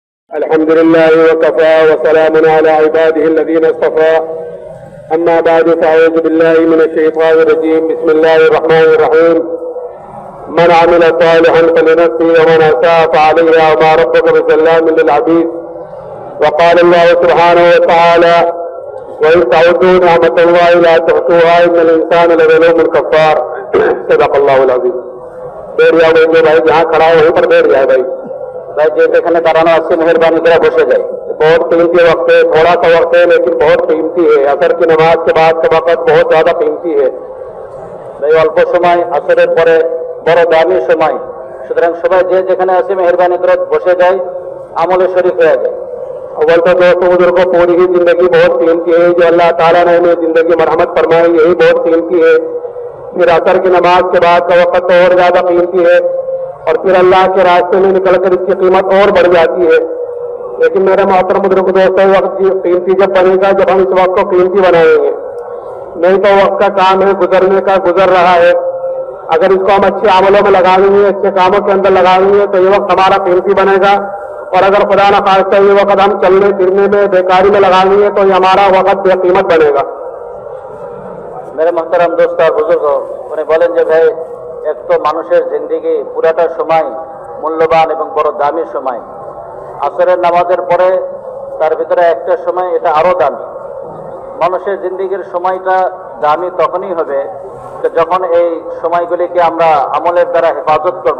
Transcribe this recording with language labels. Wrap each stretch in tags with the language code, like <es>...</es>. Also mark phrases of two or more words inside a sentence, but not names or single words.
<ar>الحمد لله وكفى وسلام على عباده الذين اصطفى أما بعد فأعوذ بالله من الشيطان الرجيم بسم الله الرحمن الرحيم من عمل صالحا فلنفسه ومن أساء فعليها وما ربك بظلام للعبيد وقال الله سبحانه وتعالى وإن تعدوا نعمة الله لا تحصوها إن الإنسان لظلوم كفار صدق الله العظيم.</ar> <ur>بیٹھ جاؤ بھائی جہاں کھڑا ہے وہیں پر بیٹھ جائے بھائی</ur> <bn>যেখানে দাঁড়ানো আছে মেহরবানি করে বসে যায়.</bn> <ur>بہت قیمتی وقت ہے, تھوڑا سا وقت ہے لیکن بہت قیمتی ہے. عصر کی نماز کے بعد کا وقت بہت زیادہ قیمتی ہے.</ur> <bn>এই অল্প সময় আসরের পরে বড় দামি সময়, সুতরাং সবাই যে যেখানে আছে মেহরবানি করে বসে যায়, আমলে শরীক হয়ে যায়.</bn> <ur>اول تو دوستوں بزرگوں پوری ہی زندگی بہت قیمتی ہے. جو اللہ تعالیٰ نے ہمیں زندگی مرحمت فرمائی یہی بہت قیمتی ہے. پھر عصر کی نماز کے بعد کا وقت تو اور زیادہ قیمتی ہے, اور پھر اللہ کے راستے میں نکل کر اس کی قیمت اور بڑھ جاتی ہے. لیکن میرے محترم بزرگ دوستوں, وقت قیمتی جب بنے گا جب ہم اس وقت کو قیمتی بنائیں گے. نہیں تو وقت کا کام ہے گزرنے کا, گزر رہا ہے. اگر اس کو ہم اچھے عملوں میں لگائیں گے, اچھے کاموں کے اندر لگائیں گے تو یہ وقت ہمارا قیمتی بنے گا. اور اگر خدا نہ خواستہ یہ وقت ہم چلنے پھرنے میں بیکاری میں لگائیں گے تو یہ ہمارا وقت بے قیمت بنے گا. میرے محترم دوست</ur> <bn>আর বুজুর্গ, উনি বলেন যে ভাই, এক তো মানুষের জিন্দিগি পুরাটা সময় মূল্যবান এবং বড় দামি সময়. আসরের নামাজের পরে তার ভিতরে একটা সময় এটা আরো দামি. মানুষের জিন্দিগির সময়টা দামি তখনই হবে যখন এই সময়গুলিকে আমরা আমলের দ্বারা হেফাজত করব.</bn>